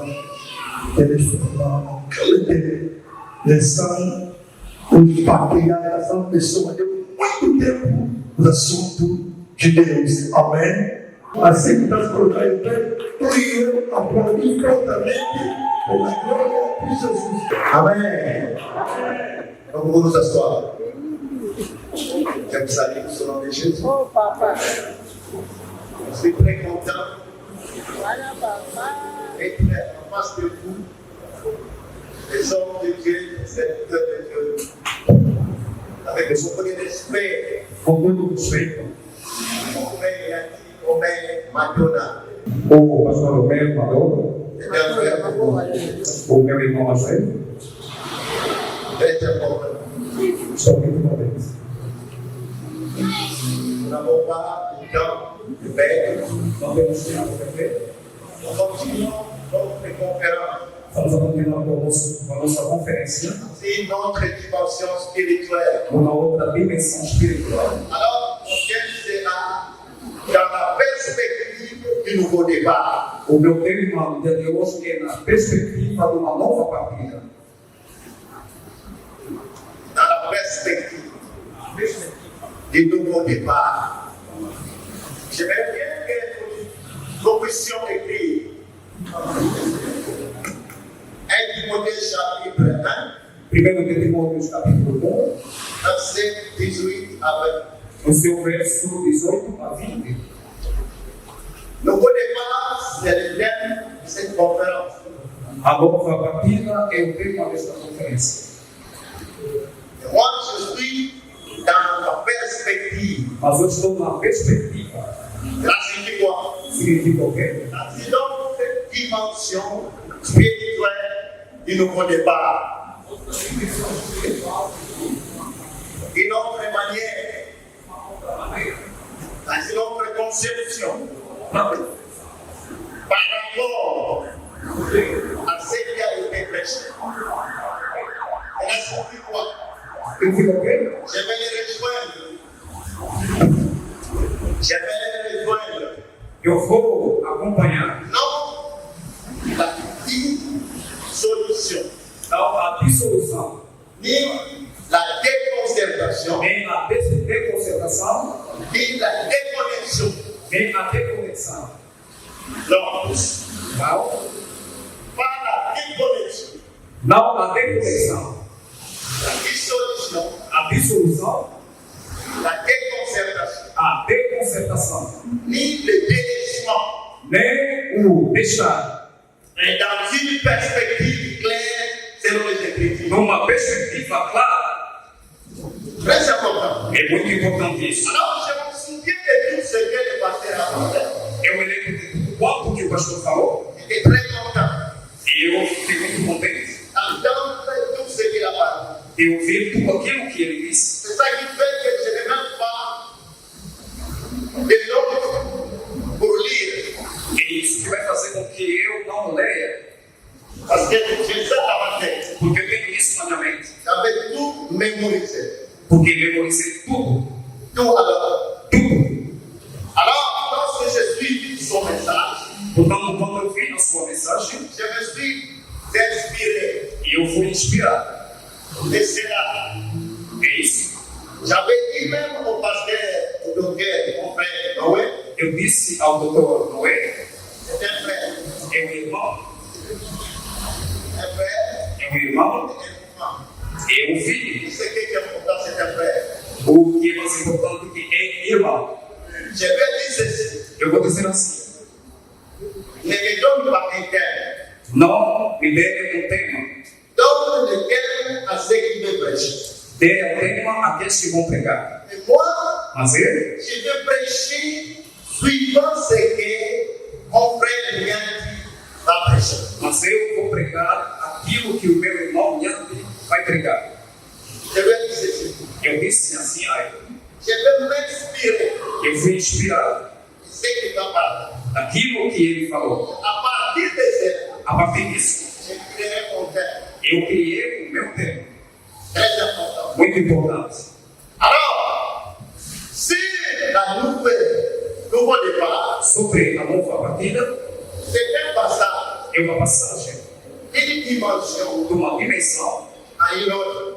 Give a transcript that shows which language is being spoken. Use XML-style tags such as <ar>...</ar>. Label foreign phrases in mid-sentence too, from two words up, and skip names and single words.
<pt>Eles formaram lição, os patriarcas são pessoas de muito tempo no assunto de Deus. Amém? Assim que nós colocamos em pé, tu e eu aplaudimos prontamente pela glória de Jesus. Amém? Vamos nos assoar. Quero sair com o nome de Jesus. Oh, papai.</pt> <fr>Je suis très content Voilà, papa. d'être en face de vous, les hommes de Dieu, les serviteurs de Dieu, avec le souvenir d'esprit,</fr> <pt>com muito respeito. Homem Madonna. O pastor Romero Madonna. O meu irmão Marcelo. Veja como. Só muito contente.</pt> <fr>Nous n'avons pas de temps de paix.</fr> <pt>Não temos tempo de paix.</pt> <fr>Nous continuons notre conférence.</fr> <pt>Vamos continuar com a nossa conferência.</pt> <fr>C'est une autre dimension spirituelle.</fr> <pt>Uma outra dimensão espiritual.</pt> <fr>Alors, mon thème sera dans la perspective du nouveau départ.</fr> <pt>O meu tema de hoje é na perspectiva de uma nova partida.</pt> <fr>Dans la perspective du nouveau départ. J'aimerais bien que nous puissions écrire 1 Timothée chapitre 1,</fr> <pt>1 Timóteo capítulo 1,</pt> <fr>verset 18 à 20.</fr> <pt>O seu verso 18 a 20.</pt> <fr>Nouveau départ, c'est le thème de cette conférence.</fr> <pt>A nova partida é o tema desta conferência.</pt> <fr>Moi, je suis dans la perspective.</fr> <pt>Mas eu estou na perspectiva. Significa o quê?</pt> <fr>C'est donc cette dimension spirituelle du nouveau départ. Une autre manière, dans une autre conception, par rapport à ce qui a été prêché. Est-ce que quoi? Je vais les rejoindre.</fr> <pt>Eu vou acompanhar. Não a dissolução. Não a dissolução. Nem</pt> <fr>la déconcertation.</fr> <pt>Nem a desconcertação. Nem</pt> <fr>la déconnexion.</fr> <pt>Nem a déconexão. Não.</pt> <fr>Pas la déconnexion.</fr> <pt>Não a déconexão. La dissolução. A dissolução.</pt> <fr>La déconcertation.</fr> <pt>A déconcertação. Nem le délaissement. Nem o deixar.</pt> <fr>Et dans une perspective claire selon les Écritures.</fr> <pt>numa perspectiva clara.</pt> <fr>Très important.</fr> <pt>É muito importante isso.</pt> <fr>Alors, je me souviens de tout ce que le pasteur a fait.</fr> <pt>Eu me lembro de quanto que o pastor falou</pt> <fr>J'étais très content</fr> <pt>e eu fiquei muito contente</pt> <fr>d'entendre tout ce qu'il a parlé.</fr> <pt>de ouvir tudo aquilo que ele disse.</pt> <fr>C'est ça qui fait que je ne même pas de notes pour lire.</fr> <pt>É isso que vai fazer com que eu não leia,</pt> <fr>Parce que j'ai ça dans ma tête.</fr> <pt>porque eu tenho isso na minha mente.</pt> <fr>J'avais tout mémorisé.</fr> <pt>Porque memorizei tudo,</pt> <fr>Tout alors.</fr> <pt>tudo.</pt> <fr>Alors, lorsque je suis son message,</fr> <pt>Portanto, quando eu vi a sua mensagem,</pt> <fr>je me suis inspiré.</fr> <pt>eu fui inspirado.</pt> <fr>Et c'est là.</fr> <pt>É isso.</pt> <fr>J'avais dit même au pasteur, au docteur, mon frère Noé,</fr> <pt>Eu disse ao doutor Noé,</pt> <fr>c'est un frère.</fr> <pt>é um irmão,</pt> <fr>Un frère</fr> <pt>é um irmão,</pt> <fr>et un enfant.</fr> <pt>é um filho.</pt> <fr>Ce qui est important, c'est un frère.</fr> <pt>O que é mais importante que é irmão.</pt> <fr>Je vais dire ceci.</fr> <pt>Eu vou dizer assim,</pt> <fr>Ne me donne pas un thème.</fr> <pt>não me dê um tema.</pt> <fr>Donne le thème à ceux qui veulent prêcher.</fr> <pt>Dê o tema àqueles que vão pregar.</pt> <fr>Et moi,</fr> <pt>Mas ele,</pt> <fr>je vais prêcher suivant ce que mon frère vient va prêcher.</fr> <pt>mas eu vou pregar aquilo que o meu irmão Yandi vai pregar.</pt> <fr>Je vais dire ceci.</fr> <pt>Eu disse assim a ele.</pt> <fr>Je vais m'inspirer</fr> <pt>Eu fui inspirado</pt> <fr>de ce qu'il va parler.</fr> <pt>daquilo que ele falou.</pt> <fr>À partir de cela,</fr> <pt>A partir disso,</pt> <fr>je créerai mon thème.</fr> <pt>eu criei o meu tema.</pt> <fr>Très important.</fr> <pt>Muito importante.</pt> <fr>Alors, si la nouveau départ,</fr> <pt>Sobre a nova partida,</pt> <fr>c'est un passage,</fr> <pt>é uma passagem</pt> <fr>une dimension</fr> <pt>de uma dimensão</pt> <fr>à une autre.</fr>